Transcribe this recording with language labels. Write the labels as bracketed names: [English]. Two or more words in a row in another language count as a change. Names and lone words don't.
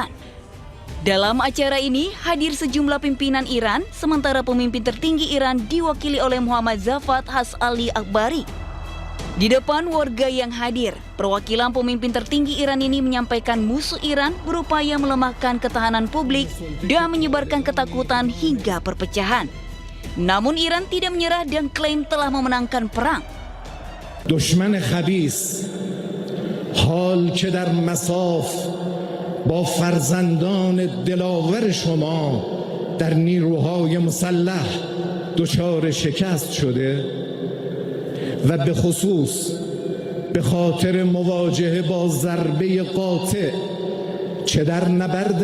[Indonesian] Dalam acara ini hadir sejumlah pimpinan Iran, sementara pemimpin tertinggi Iran diwakili oleh Muhammad Zafar Hashali Akbari. Di depan warga yang hadir, perwakilan pemimpin tertinggi Iran ini menyampaikan musuh Iran berupaya melemahkan ketahanan publik dan menyebarkan ketakutan hingga perpecahan. Namun Iran tidak menyerah dan klaim telah memenangkan perang. [Persian] دشمن خبیث حال که در مصاف با فرزندان دلاور شما در نیروهای مسلح دچار شکست شده و به خصوص به خاطر مواجهه با ضربه قاطع چه در نبرد